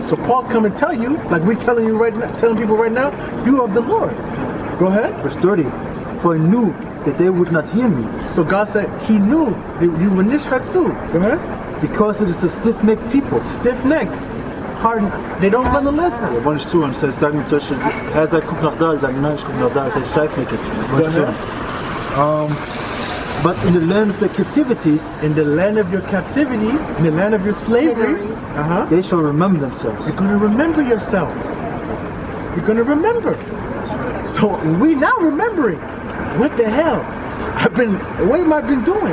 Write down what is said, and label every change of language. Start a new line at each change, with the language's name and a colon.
English: So Paul come and tell you, like we're telling you right now, telling people right now, you are of the Lord. Go ahead. Verse 30. For I knew that they would not hear me. So God said he knew that you were
German: nicht hört zu.
English: Go ahead. Because it is a stiff-necked people. Stiff-necked. Hard. They don't want to listen.
German: Ja, wollte ich zuhören. Das heißt, sagen zum Beispiel, sagt, guck nach da. Ich sage, nein, ich guck nach da. Das heißt, steifneckig.
English: But in the land of the captivities, in the land of your captivity, in the land of your slavery, they shall remember themselves. You're going to remember yourself. You're going to remember. So we now remembering. What the hell? What have I been doing?